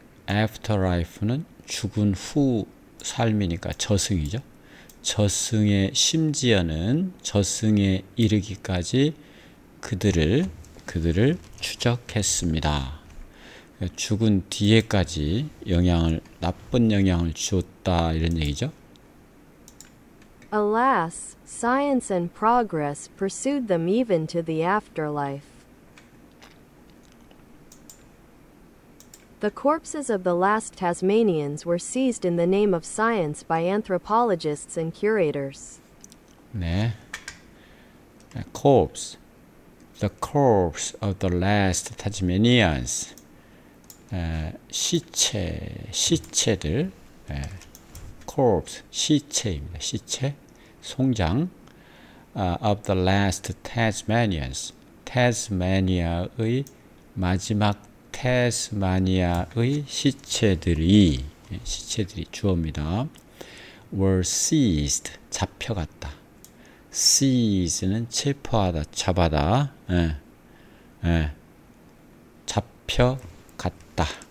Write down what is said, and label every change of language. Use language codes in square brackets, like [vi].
[ko] afterlife는 죽은 후 삶이니까 저승이죠. 저승의 심지어는 저승에 이르기까지 그들을 추적했습니다. 죽은 뒤에까지 나쁜 영향을 주었다 이런 얘기죠. [en] Alas, science and progress pursued them even to the afterlife. The corpses of the last Tasmanians were seized in the name of science by anthropologists and curators. 네, corpse, the corpse of the last Tasmanians. [ko] 시체들, corpse, 시체입니다. 시체, 송장, [en] of the last Tasmanians, [ko] 태스마니아의 마지막 태스마니아의 시체들이 주어입니다. [en] were seized, [ko] 잡혀갔다. seize는 체포하다, 잡아다, 잡혀갔다.